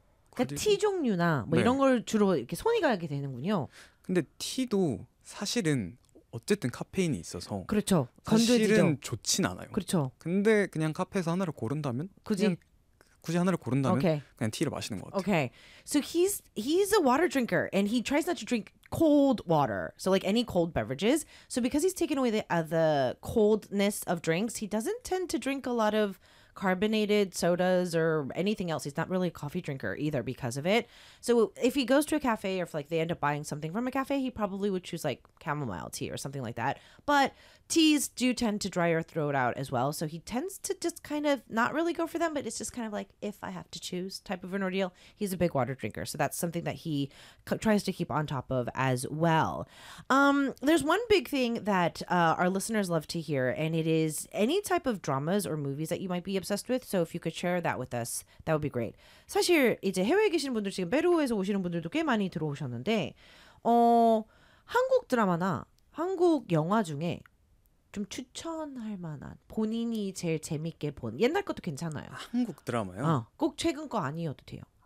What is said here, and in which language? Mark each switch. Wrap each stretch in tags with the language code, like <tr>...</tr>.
<ko>그러니까 티 그리고 종류나 뭐 네 이런 걸 주로 이렇게 손이 가게 되는군요. 근데 티도 사실은 어쨌든 카페인이 있어서 그렇죠. 사실은 건조해지죠. 좋진 않아요. 그렇죠. 근데 그냥 카페에서 하나를 고른다면 그냥 굳이. 굳이 하나를 고른다면 오케이. 그냥 티를 마시는 것 같아요.</ko> <en>Okay, so he's a water drinker and he tries not to drink cold water, so like any cold beverages. So because he's taken away the coldness of drinks, he doesn't tend to drink a lot of carbonated sodas or anything else. He's not really a coffee drinker either because of it. So if he goes to a cafe or if like they end up buying something from a cafe, he probably would choose like chamomile tea or something like that. But teas do tend to dry your throat out as well. So he tends to just kind of not really go for them, but it's just kind of like if I have to choose type of an ordeal. He's a big water drinker. So that's something that he tries to keep on top of as well. There's one big thing that our listeners love to hear, and it is any type of dramas or movies that you might be obsessed with. So if you could share that with us, that would be great.</en> <ko>사실 이제 해외에 계신 분들 지금 페루에서 오시는 분들도 꽤 많이 들어오셨는데, 한국 드라마나 한국 영화 중에 좀 추천할 만한 본인이 제일 재밌게 본 옛날 것도 괜찮아요. 한국 드라마요? 꼭 최근 거 아니어도 돼요.</ko>